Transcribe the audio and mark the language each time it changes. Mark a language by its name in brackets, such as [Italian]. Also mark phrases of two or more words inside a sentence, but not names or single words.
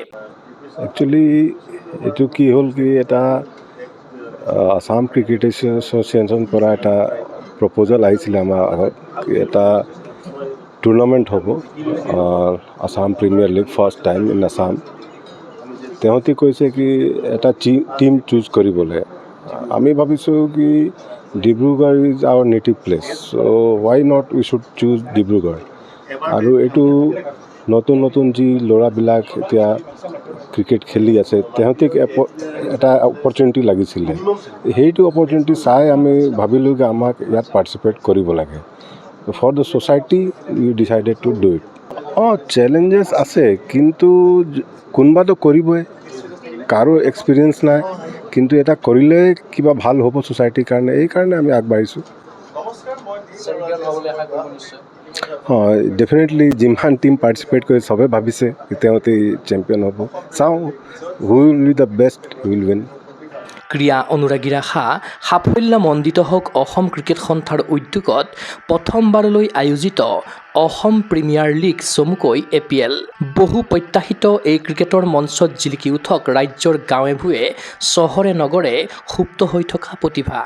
[Assamese] একচুৱেলি এইটো কি হ'ল কি এটা আসাম ক্ৰিকেট এছ'চিয়েশ্যনৰ পৰা এটা প্ৰপ'জেল আহিছিলে আমাৰ আগত, এটা টুৰ্ণামেণ্ট হ'ব আসাম প্ৰিমিয়াৰ লীগ [English] first time in Assam. [Assamese] তেওঁলোকে কৈছে কি এটা [English] team choose [Assamese] কৰিবলৈ। আমি ভাবিছোঁ কি [English] Dibrugarh is our native place, so why not we should choose Dibrugarh. [Assamese] আৰু এইটো নতুন নতুন যি ল'ৰাবিলাক এতিয়া ক্ৰিকেট খেলি আছে তেওঁলোকক এটা অপৰচুনিটি লাগিছিলে। সেইটো অপৰচুনিটি চাই আমি ভাবিলোঁ কি আমাক ইয়াত পাৰ্টিচিপেট কৰিব লাগে। [English] For the society we decided to do it. [Assamese] চেলেঞ্জেছ আছে, কিন্তু কোনোবাতো কৰিবই, কাৰো এক্সপিৰিয়েঞ্চ নাই, কিন্তু এটা কৰিলে কিবা ভাল হ'ব ছ'চাইটিৰ কাৰণে, এইকাৰণে আমি আগবাঢ়িছোঁ। ডেফিনেটলি যিমান [English] team participate [Assamese] কৰি চবে ভাবিছে তেওঁলোকে চেম্পিয়ন হ'ব। [English] চাওঁ who will be the best, will win. [Assamese] ক্ৰীড়া অনুৰাগীৰ আশা সাফল্যমণ্ডিত হওক অসম ক্ৰিকেট সন্থাৰ উদ্যোগত প্ৰথমবাৰলৈ আয়োজিত অসম প্ৰিমিয়াৰ লীগ চমুকৈ APL। বহু প্ৰত্যাশিত এই ক্ৰিকেটৰ মঞ্চত জিলিকি উঠক ৰাজ্যৰ গাঁৱে ভূঞে চহৰে নগৰে সুপ্ত হৈ থকা প্ৰতিভা।